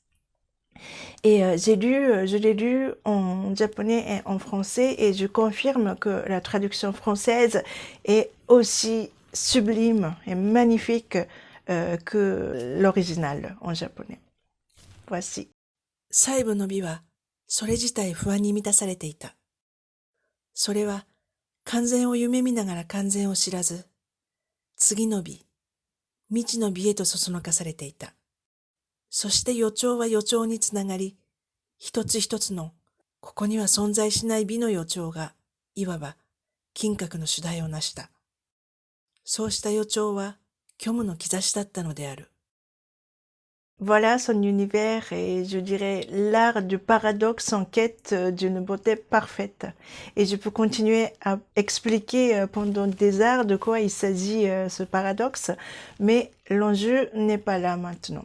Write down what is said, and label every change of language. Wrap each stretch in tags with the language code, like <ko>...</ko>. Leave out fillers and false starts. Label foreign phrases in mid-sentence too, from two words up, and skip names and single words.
<fr>Et je l'ai lu en japonais et en français et je confirme que la traduction française est aussi sublime et magnifique que l'original en japonais. Voici.</fr> <ja>最後の美は、それ自体不安に満たされていた。それは、完全を夢見ながら完全を知らず、次の美、未知の美へとそそのかされていた。そして予兆は予兆につながり、一つ一つの、ここには存在しない美の予兆が、いわば、金閣の主題を成した。そうした予兆は、虚無の兆しだったのである。</ja> <fr>Voilà son univers et je dirais l'art du paradoxe en quête d'une beauté parfaite. Et je peux continuer à expliquer pendant des heures de quoi il s'agit ce paradoxe, mais l'enjeu n'est pas là maintenant.</fr>